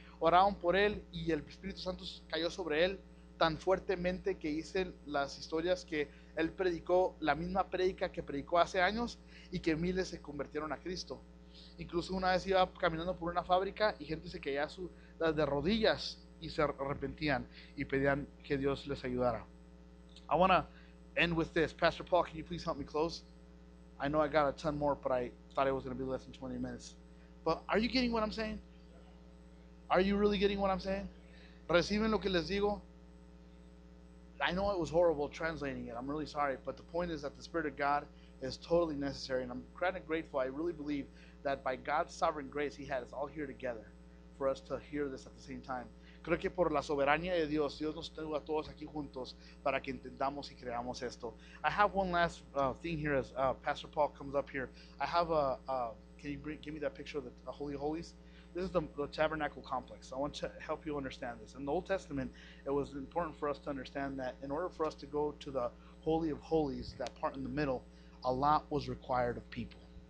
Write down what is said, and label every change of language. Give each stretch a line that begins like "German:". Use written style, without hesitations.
Spanish: Oraron por él y el Espíritu Santo cayó sobre él tan fuertemente que dicen las historias que él predicó la misma prédica que predicó hace años y que miles se convirtieron a Cristo. Incluso una vez iba caminando por una fábrica y gente se caía de rodillas y se arrepentían y pedían que Dios les ayudara.
English: I want to end with this. Pastor Paul, can you please help me close? I know I got a ton more, but I thought it was going to be less than 20 minutes. But are you getting what I'm saying? Are you really getting what I'm saying?
Spanish: ¿Reciben lo que les digo?
English: I know it was horrible translating it. I'm really sorry. But the point is that the Spirit of God is totally necessary. And I'm kind of grateful. I really believe that by God's sovereign grace, He had us all here together for us to hear this at the same time.
Spanish: Creo que por la soberanía de Dios, Dios nos tuvo a todos aquí juntos para que entendamos y creamos esto.
English: I have one last thing here as Pastor Paul comes up here. I have can you give me that picture of the Holy of Holies? This is the tabernacle complex. I want to help you understand this. In the Old Testament, it was important for us to understand that in order for us to go to the Holy of Holies, that part in the middle, a lot was required of people.